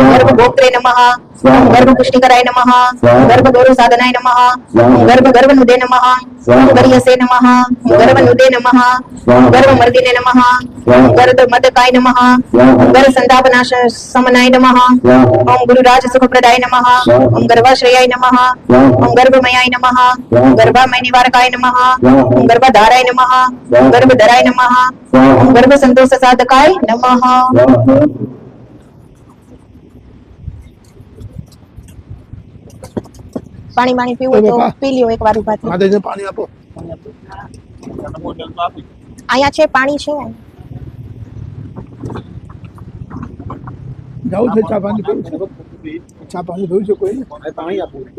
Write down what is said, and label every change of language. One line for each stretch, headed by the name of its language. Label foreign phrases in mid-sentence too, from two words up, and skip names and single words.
Sanskrit: गर्भभोक्त्रे नमः ओम गर्भपुष्टिकराय नमः ओम गर्भगौरव साधनाय नमः ओम गर्भगर्भनुदे नमः ओम गर्यसे नमः ओम गर्भनुदे नमः ओम गर्भमर्दिने नमः ओम गर्भमदकाय नमः ओम गर्भसंतापनाश समनाय नमः ओम गुरुराज सुखप्रदाय नमः ओम गर्भाश्रयाय नमः ओम गर्भमयाय नमः ओम गर्भामय निवारकाय नमः ओम गर्भधाराय नमः ओम गर्भधराय नमः ओम गर्भसंतोष साधकाय नमः।
Gujarati: પાણી પાણી पीવું તો પી લ્યો એક વાર ઉભાથી માતાજીને પાણી આપો અહીંયા છે પાણી છે જાવું છે ચા પાણી પીવું છે ચા પાણી પીવું છે કોઈ પાણી આપો